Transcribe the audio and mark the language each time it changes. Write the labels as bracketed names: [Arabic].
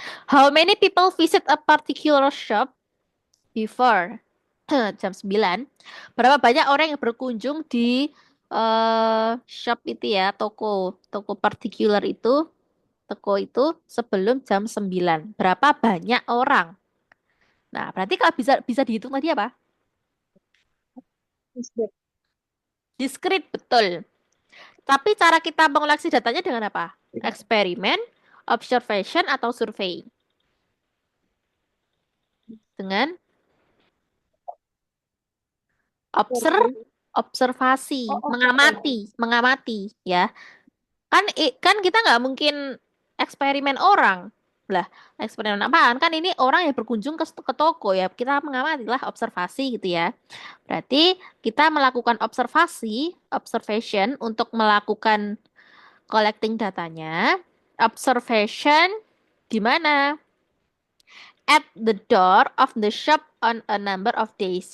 [English] How many people visit a particular shop before [Indonesian] jam 9? Berapa banyak orang yang berkunjung di shop itu ya, toko particular itu, toko itu sebelum jam 9? Berapa banyak orang? Nah, berarti kalau bisa bisa dihitung tadi apa? [English] Display. Discrete, betul. [Indonesian] Tapi cara kita mengoleksi datanya dengan apa? Eksperimen, observation, atau survei? Dengan Survei. observasi, Oh, observasi. mengamati ya. Kan kita nggak mungkin eksperimen orang. Lah, eksperimen apaan? Kan ini orang yang berkunjung ke toko ya. Kita mengamati lah, observasi gitu ya. Berarti kita melakukan observation untuk melakukan collecting datanya. Observation di mana? [English] At the door of the shop on a number of days.